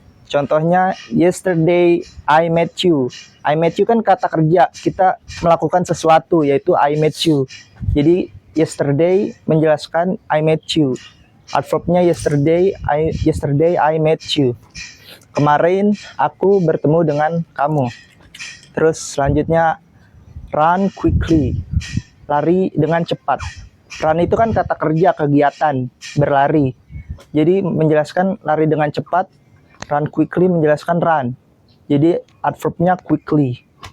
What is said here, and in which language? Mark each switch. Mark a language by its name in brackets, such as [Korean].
[Indonesian] Contohnya, [English] yesterday I met you. [Indonesian] I met you kan kata kerja. Kita melakukan sesuatu, yaitu [English] I met you. [Indonesian] Jadi yesterday menjelaskan I met you. [English] Adverbnya yesterday I met you. [Indonesian] Kemarin aku bertemu dengan kamu. Terus selanjutnya [English] run quickly, [Indonesian] lari dengan cepat. Run itu kan kata kerja, kegiatan, berlari. Jadi menjelaskan lari dengan cepat. Run quickly menjelaskan run. Jadi adverbnya quickly.